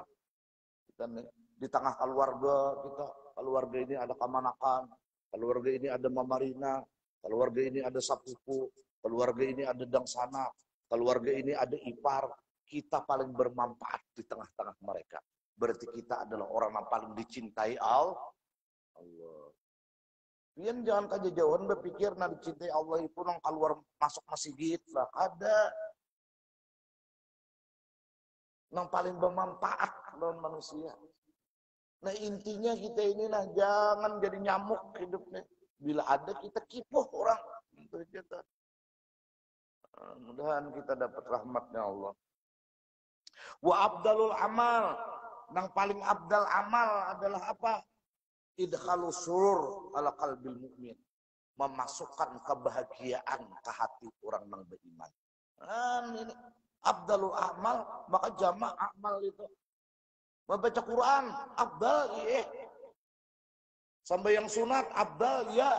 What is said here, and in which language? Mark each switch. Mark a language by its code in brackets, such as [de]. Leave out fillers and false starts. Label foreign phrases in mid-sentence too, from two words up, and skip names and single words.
[id] Kita di tengah keluarga kita, keluarga ini ada Kamanakan, keluarga ini ada Mamarina, keluarga ini ada Sapupu, keluarga ini ada Dangsana, keluarga ini ada Ipar. Kita paling bermanfaat di tengah-tengah mereka. Berarti kita adalah orang yang paling dicintai Allah. [bjn] Pian jangan kejauhan berpikir nak dicintai Allah itu nang keluar masuk masjid lah. Ada nang paling bermanfaat lawan manusia. [id] Nah intinya kita inilah jangan jadi nyamuk hidupnya. [bjn] Bila ada kita kipuh orang. [id] Itu aja. Mudah-mudahan kita dapat rahmatnya Allah. [ar] وأفضل الأعمال. [bjn] Nang paling [ar] أفضل عمل [bjn] adalah apa? [ar] إدخال السرور على قلب المؤمن. [id] Memasukkan kebahagiaan ke hati orang yang beriman. Ini [ar] أفضل الأعمال, [id] maka jamak amal itu. Membaca Quran, abdal, iya. Sampai yang sunat, abdal, ya.